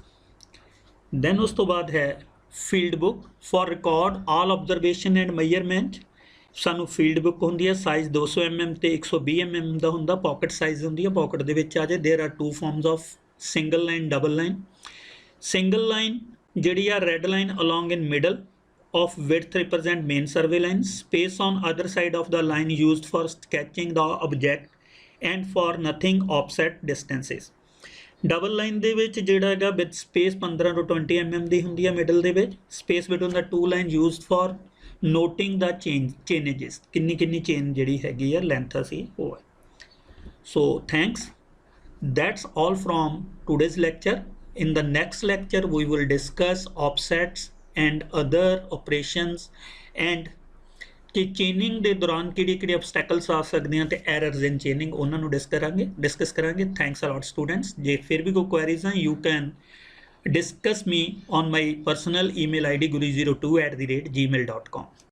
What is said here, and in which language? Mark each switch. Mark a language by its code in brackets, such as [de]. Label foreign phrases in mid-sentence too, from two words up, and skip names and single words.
[en] ਦੈਨ [pa] ਉਸ ਤੋਂ ਬਾਅਦ ਹੈ [en] field book for record all observation and measurement. [pa] ਸਾਨੂੰ [en] field book [pa] ਹੁੰਦੀ ਹੈ, ਸਾਈਜ਼ 200 mm ਤੇ 120 mm ਦਾ ਹੁੰਦਾ, [en] pocket size [pa] ਹੁੰਦੀ ਹੈ, ਪੋਕਟ ਦੇ ਵਿੱਚ ਆ ਜਾਏ। [en] there are two forms of single line, double line. single line [pa] ਜਿਹੜੀ ਆ [en] red line along in middle, of width represent main survey line, space on other side of the line used for sketching the object and for nothing offset distances। double line [pa] ਦੇ ਵਿੱਚ ਜਿਹੜਾ ਹੈਗਾ [en] with space [pa] 15 ਤੋਂ 20 mm ਦੀ ਹੁੰਦੀ ਹੈ ਮਿਡਲ ਦੇ ਵਿੱਚ, [en] space between the two line used for noting the changes, [pa] ਕਿੰਨੀ ਕਿੰਨੀ ਚੇਂਜ ਜਿਹੜੀ ਹੈਗੀ ਆ ਲੈਂਥ ਅਸੀਂ ਉਹ ਹੈ। [en] so thanks, that's all from today's lecture. In the next lecture we will discuss offsets and other operations and [pa] ਕਿ ਚੇਨਿੰਗ ਦੇ ਦੌਰਾਨ ਕਿਹੜੇ [en] obstacles [pa] ਆ ਸਕਦੇ ਆ ਤੇ [en] errors in chaining [pa] ਉਹਨਾਂ ਨੂੰ ਡਿਸਕਸ ਕਰਾਂਗੇ। [en] thanks a lot students. [pa] ਜੇ ਫਿਰ ਵੀ ਕੋਈ ਕੁਐਰੀਜ਼ ਆ [en] you can discuss me on my personal email id guru02@gmail.com।